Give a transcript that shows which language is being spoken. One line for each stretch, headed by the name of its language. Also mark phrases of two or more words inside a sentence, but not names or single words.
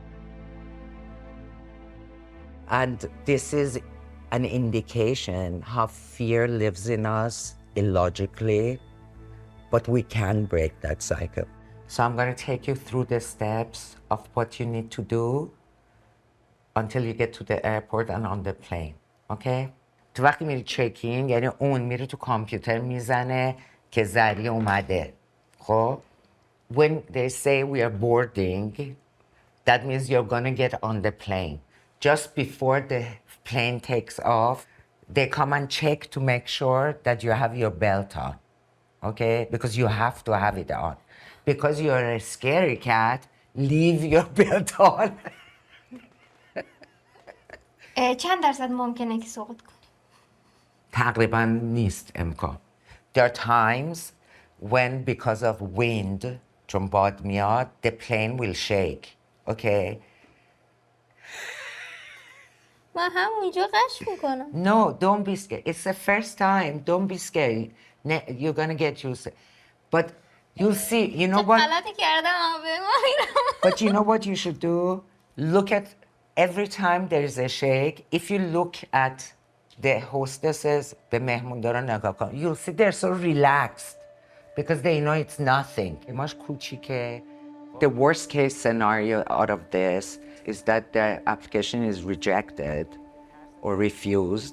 English: And this is an indication how fear lives in us illogically, but we can break that cycle. So I'm going to take you through the steps of what you need to do until you get to the airport and on the plane, okay?
Persian: تو وقتی میری چکینگ یعنی اون میره تو کامپیوتر میزنه که زری اومده.
English: خب when they say we are boarding, that means you're gonna get on the plane. Just before the plane takes off, they come and check to make sure that you have your belt on, okay? Because you have to have it on. Because you're a scary cat, leave your belt on.
Persian: چند درصد ممکنه که سقوط کنی؟ تقریبا نیست امکان.
English: There are times when because of wind
Persian: چون باد میاد
English: the plane will shake, okay?
Persian: من همونجا قش میکنم.
English: No, don't be scared. It's the first time. Don't be scared. You're gonna get used to it. But you'll see, you know what?
Persian: غلطی کردم
English: But you know what you should do? Look at every time there is a shake. If you look at the hostesses, the
Persian: مهماندارا نگاه کن,
English: you'll see they're so relaxed because they know it's nothing. The worst case scenario out of this is that the application is rejected or refused.